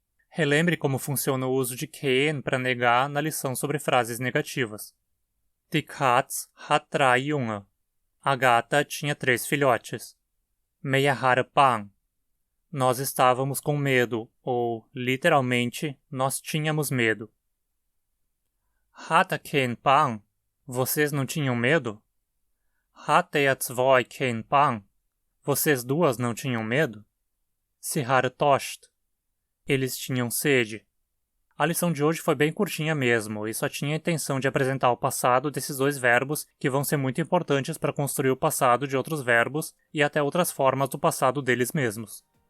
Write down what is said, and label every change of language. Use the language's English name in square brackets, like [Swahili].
[Portuguese] Relembre como funciona o uso de kein para negar na lição sobre frases negativas. [German] Die Katz hat 3 Junge. [Portuguese] A gata tinha 3 filhotes. [German] Wir hatten Bang. [Portuguese] Nós estávamos com medo, ou, literalmente, nós tínhamos medo. [German] Hatte kein Bang. [Portuguese] Vocês não tinham medo? [German] Hatte ihr zwei kein Bang. [Portuguese] Vocês duas não tinham medo? [German] Sie hatten Durst. [Portuguese] Eles tinham sede. A lição de hoje foi bem curtinha mesmo, e só tinha a intenção de apresentar o passado desses dois verbos que vão ser muito importantes para construir o passado de outros verbos e até outras formas do passado deles mesmos.